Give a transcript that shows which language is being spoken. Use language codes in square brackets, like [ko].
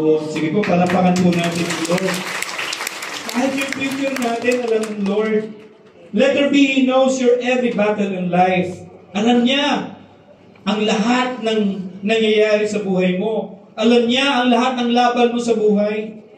[tl] Sige po, palapakan po natin ang Lord. Kahit yung future natin, alam ng Lord. [en] Letter B, He knows your every battle in life. [tl] Alam niya ang lahat ng nangyayari sa buhay mo. Alam niya ang lahat ng laban mo sa buhay.